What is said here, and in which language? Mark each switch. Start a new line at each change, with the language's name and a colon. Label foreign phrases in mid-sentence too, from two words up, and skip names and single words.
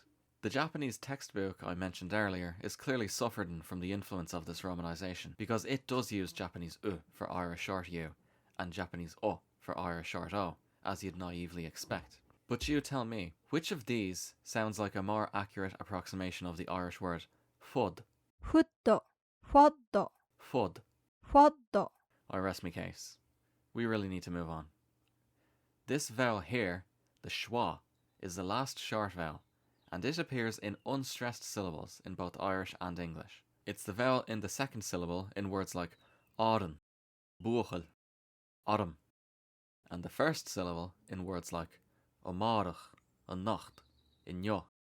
English: The Japanese textbook I mentioned earlier is clearly suffering from the influence of this Romanization, because it does use Japanese U for Irish short U and Japanese O for Irish short O, as you'd naively expect. But you tell me, which of these sounds like a more accurate approximation of the Irish word fud? futto, foddo, Fud. foddo, I rest my case. We really need to move on. This vowel here, the schwa, is the last short vowel, and it appears in unstressed syllables in both Irish and English. It's the vowel in the second syllable in words like autumn, buachel, autumn, and the first syllable in words like omarach, nacht, inyo.